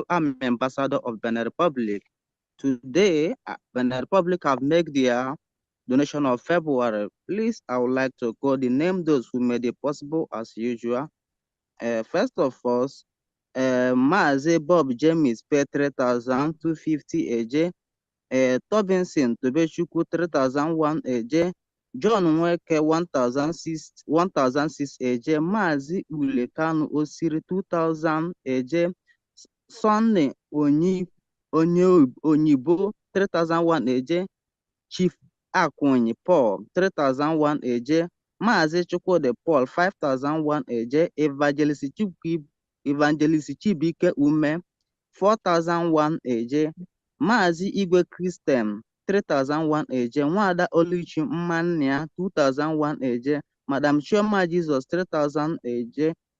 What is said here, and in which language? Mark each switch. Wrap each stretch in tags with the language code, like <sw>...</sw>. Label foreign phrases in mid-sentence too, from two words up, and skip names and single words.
<en>I'm ambassador of Benin Republic. Today, Benin Republic have made their donation of February. Please, I would like to call the name those who made it possible as usual. First of all, Mazi Bob James pay 3,250 AJ. Tobinson Tobechukwu 3,001 AJ. John Nweke 1,006 AJ. Mazi Ulekanu Osiri 2,000 AJ. Sonny Onyibo 3,001 AJ. Chief Akwonyi Paul 3,001 AJ. Mazi Chukwudi Paul 5,001 AJ. Evangelist Chibike Ume 4,001 eje, Mazi Igwe Christian 3,001 eje, Nwada Oluchi Mmania 2,001 eje, Madam Chioma Jesus 3,000 eje,</en>